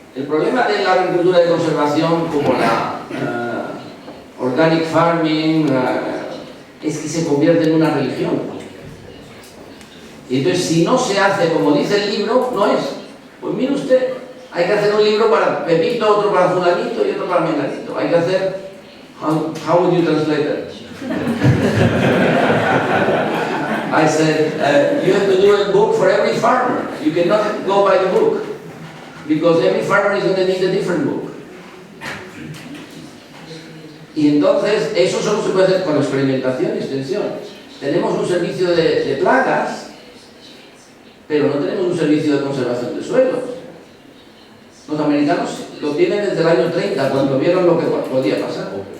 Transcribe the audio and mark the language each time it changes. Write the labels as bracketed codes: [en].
[es] El problema de la agricultura de conservación, como la organic farming, es que se convierte en una religión. Y entonces, si no se hace como dice el libro, no es. Pues mire usted, hay que hacer un libro para Pepito, otro para Fulanito y otro para Menganito. Hay que hacer. [en] How would you translate that? I said, you have to do a book for every farmer. You cannot go by the book, because every farmer is going to need a different book. [es] Y entonces, eso solo se puede hacer con experimentación y extensión. Tenemos un servicio de plagas, pero no tenemos un servicio de conservación de suelos. Los americanos lo tienen desde el año 30, cuando vieron lo que podía pasar.